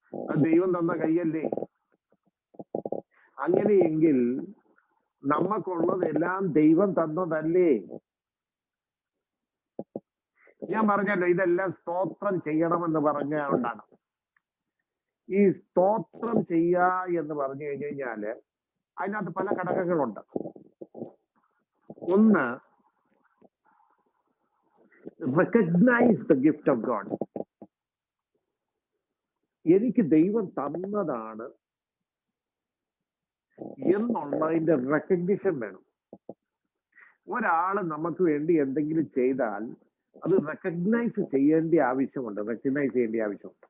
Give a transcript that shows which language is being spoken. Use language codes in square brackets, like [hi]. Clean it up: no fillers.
[ml] അത് ദൈവം തന്ന കൈയല്ലേ? അങ്ങനെയെങ്കിൽ നമുക്കുള്ളതെല്ലാം ദൈവം തന്നതല്ലേ? ഞാൻ പറഞ്ഞല്ലോ, ഇതെല്ലാം സ്തോത്രം ചെയ്യണമെന്ന് പറഞ്ഞുകൊണ്ടാണ്. ഈ സ്തോത്രം ചെയ്യുക എന്ന് പറഞ്ഞു കഴിഞ്ഞു കഴിഞ്ഞാല് അതിനകത്ത് പല ഘടകങ്ങളുണ്ട്. ഒന്ന്, [en] recognize the gift of God. [ml] എനിക്ക് ദൈവം തന്നതാണ് എന്നുള്ളതിന്റെ റെക്കഗ്നിഷൻ വേണം. ഒരാള് നമുക്ക് വേണ്ടി എന്തെങ്കിലും ചെയ്താൽ അത് റെക്കഗ്നൈസ് ചെയ്യേണ്ട ആവശ്യമുണ്ട്.